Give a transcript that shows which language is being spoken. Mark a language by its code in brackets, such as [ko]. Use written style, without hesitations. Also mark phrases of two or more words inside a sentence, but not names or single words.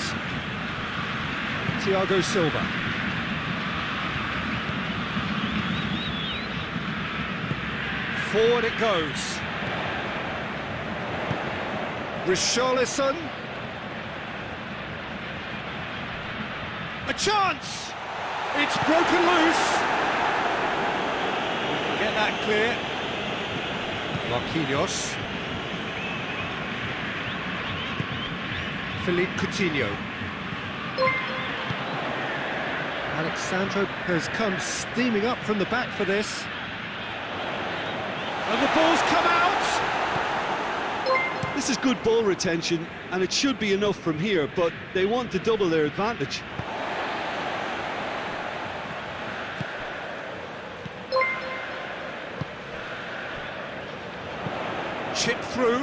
[en] Thiago Silva. Forward it goes. Richarlison. A chance! It's broken loose. Get that clear. Marquinhos. Philippe Coutinho. Alexandro has come steaming up from the back for this. And the ball's come out! This is good ball retention, and it should be enough from here, but they want to double their advantage. Chip through.